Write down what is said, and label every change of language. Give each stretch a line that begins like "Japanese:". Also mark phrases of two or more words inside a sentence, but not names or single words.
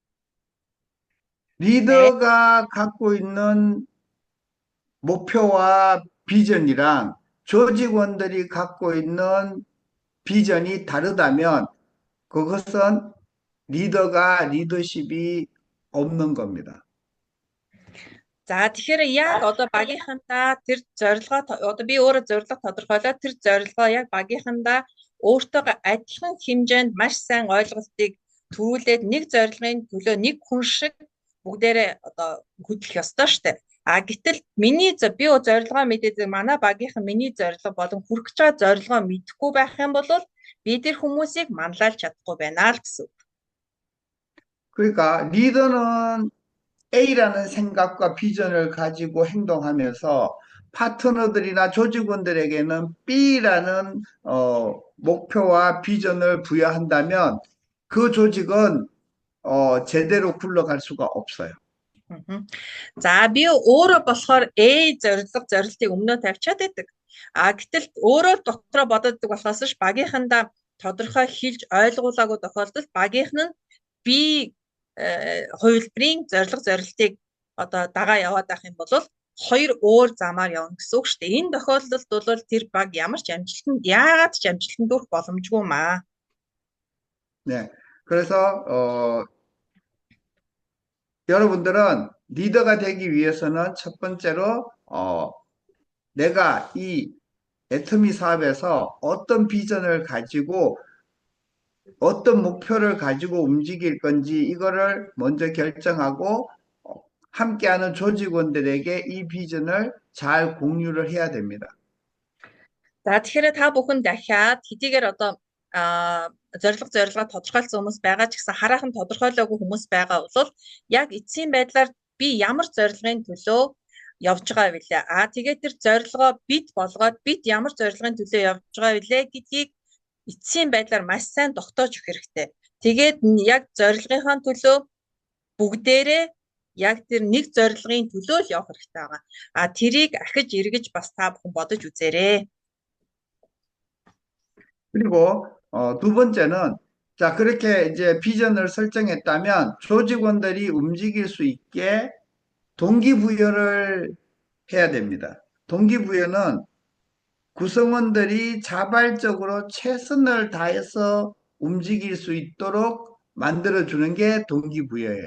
Korean: 리더가 갖고 있는 목표와 비전이랑 조직원들이 갖고 있는 비전이 다르다면 그것은 리더가 리더십이 없는 겁니다.
Mongolian: За тэгэхээр яг одоо багийнхандаа тэр зорилгоо одоо би өөрөө зорилго тодорхойлоод тэр зорилгоо яг багийнхандаа өөртөөгөө адилхан хэмжээнд маш сайн ойлголтыг төрүүлээд нэг зорилгын төлөө нэг хүн шиг бүгдээрээ одоо хөдлөх ёстой штэ. Гэтэл би зорилгоо мэдээд манай багийнхан миний зорилго болон хүрэх гэж байгаа зорилгоо мэдэхгүй байх юм бол би тэр хүмүүсийг манлайлж чадахгүй байна л гэсэн.
Korean: 그러니까 리더는 A라는 생각과 비전을 가지고 행동하면서 파트너들이나 조직원들에게는 B라는 목표와 비전을 부여한다면 그 조직은 제대로 굴러갈 수가 없어요.
Mongolian: За би өөрөө болохоор A зорилтыг өмнөө тавьчаад байдаг. Гэтэл өөрөө дотроо боддог болохоос ш багийнхандаа тодорхой хэлж ойлгуулаагүй тохиолдолд багийнх нь B хувилбарын зорилтыг одоо дагаа яваад байх юм бол хоёр өөр замаар явна гэсэн үг шүү дээ. Энэ тохиолдолд бол тэр баг яагаад ч амжилтанд хүрэх боломжгүй маа.
Korean: 네, 그래서 여러분들은 리더가 되기 위해서는 첫 번째로 내가 이 애터미 사업에서 어떤 비전을 가지고 어떤 목표를 가지고 움직일 건지 이거를 먼저 결정하고 함께하는 조직원들에게 이 비전을 잘 공유를 해야 됩니다.
Mongolian: За тэгэхээр та бүхэн дахиад хэдийгээр одоо зорилгоо тодорхойлсон хүмүүс байгаа ч гэсэн хараахан тодорхойлоогүй хүмүүс байгаа бол яг эцсийн байдлаар би ямар зорилгын төлөө явж байгаа вүлээ. Тэгээд тэр зорилгоо бид ямар зорилгын төлөө явж байгаа вүлээ гэдгийг эцсийн байдлаар маш сайн тогтоож өгөх хэрэгтэй. Тэгээд яг зорилгынхаа төлөө бүгдээрээ яг тэр нэг зорилгын төлөө л явах хэрэгтэй байгаа. Тэрийг ахиж эргэж бас та бүхэн бодож үзээрэй.
Korean: 그리고 두 번째는 자, 그렇게 이제 비전을 설정했다면 조직원들이 움직일 수 있게 동기부여를 해야 됩니다. 동기부여는 구성원들이 자발적으로 최선을 다해서 움직일 수 있도록 만들어주는 게 동기부여예요.